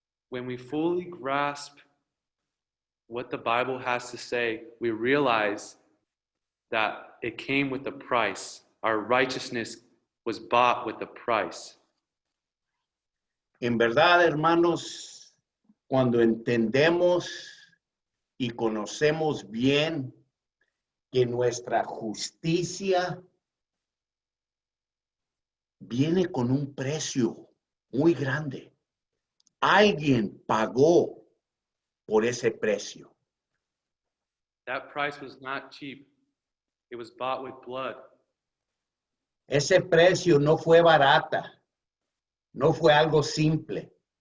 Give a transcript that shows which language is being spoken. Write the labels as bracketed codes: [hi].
[en] When we fully grasp what the Bible has to say, we realize that it came with a price. Our righteousness was bought with a price. [es] En verdad, hermanos, cuando entendemos y conocemos bien que nuestra justicia viene con un precio muy grande. Alguien pagó por ese precio. [en] That price was not cheap. It was bought with blood. [es] Ese precio no fue barata, no fue algo simple.